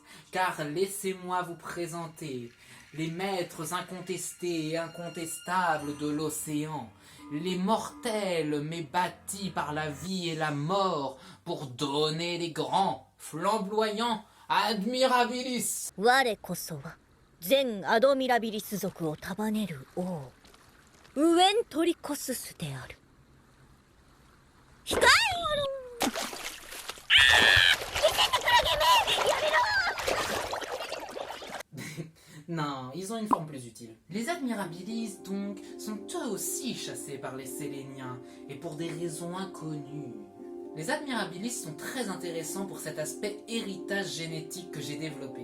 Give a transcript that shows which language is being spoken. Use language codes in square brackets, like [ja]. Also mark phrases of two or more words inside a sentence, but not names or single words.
[fr] Car laissez-moi vous présenter les maîtres incontestés et incontestables de l'océan. Les mortels mais bâtis par la vie et la mort pour donner les grands, flamboyants Admirabilis. [ja] 我こそは全アドミラビリス族を束ねる王ウエントリコススである。控えろ。 [fr] Non, ils ont une forme plus utile. Les Admirabilis, donc, sont eux aussi chassés par les Séléniens, et pour des raisons inconnues. Les Admirabilis sont très intéressants pour cet aspect héritage génétique que j'ai développé.